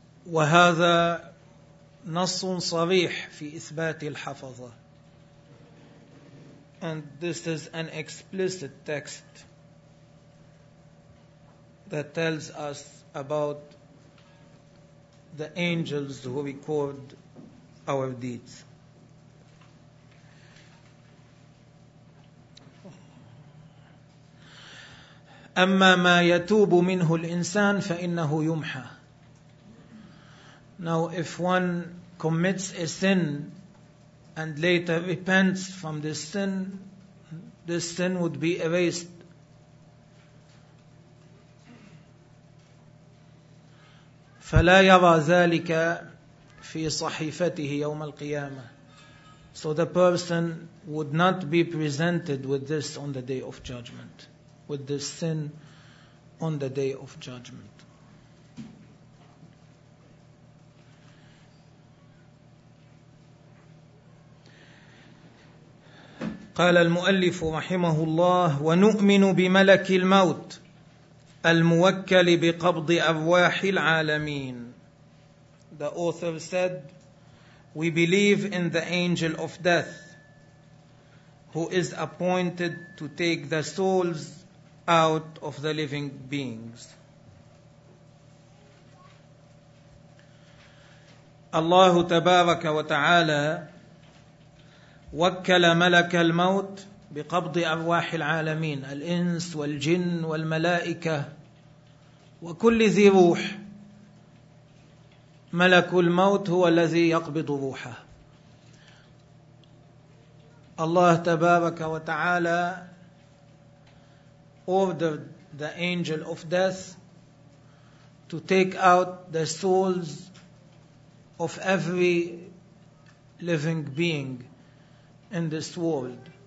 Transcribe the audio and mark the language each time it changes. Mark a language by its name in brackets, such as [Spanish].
[Arabic] وهذا نص صريح في إثبات الحفظة. [English] And this is an explicit text that tells us about the angels who record our deeds. [Arabic] أما ما يتوب منه الإنسان فإنه يمحى. [English] Now if one commits a sin and later repents from this sin would be erased. [Arabic] فلا يرى ذلك في صحيفته يوم القيامة. [English] So the person would not be presented with this on the day of judgment. With the sin on the day of judgment. [Arabic] قال المؤلف رحمه الله ونؤمن بملك الموت الموكل بقبض أرواح العالمين. [English] The author said, we believe in the angel of death who is appointed to take the souls out of the living beings. [Arabic] الله تبارك وتعالى وكل ملك الموت بقبض أرواح العالمين الإنس والجن والملائكة وكل ذي روح. ملك الموت هو الذي يقبض روحه. الله تبارك وتعالى [English] ordered the angel of death to take out the souls of every living being in this world.